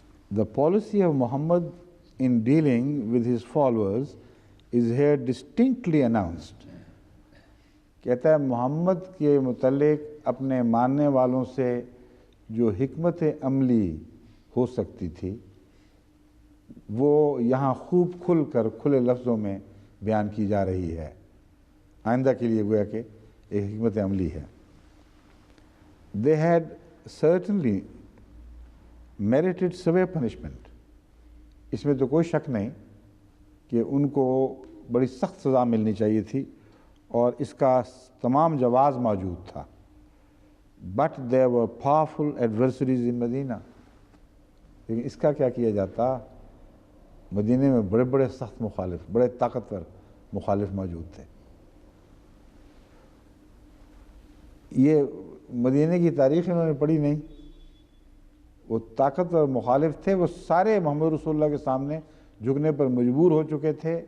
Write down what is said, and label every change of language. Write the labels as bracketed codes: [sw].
[en] The policy of Muhammad in dealing with his followers is here distinctly announced. [ur] کہتا ہے محمد کے متعلق اپنے ماننے والوں سے جو حکمت عملی ہو سکتی تھی وہ یہاں خوب کھل کر کھلے لفظوں میں بیان کی جا رہی ہے. آئندہ کے لیے گویا کہ ایک حکمت عملی ہے. [en] They had certainly merited severe punishment. [ur] اس میں تو کوئی شک نہیں کہ ان کو بڑی سخت سزا ملنی چاہیے تھی, اور اس کا تمام جواز موجود تھا. [en] But there were powerful adversaries in Medina. [ur] لیکن اس کا کیا کیا جاتا, مدینے میں بڑے بڑے سخت مخالف, بڑے طاقتور مخالف موجود تھے. یہ مدینے کی تاریخ انہوں نے پڑھی نہیں. وہ طاقتور مخالف تھے, وہ سارے محمد رسول اللہ کے سامنے جھکنے پر مجبور ہو چکے تھے.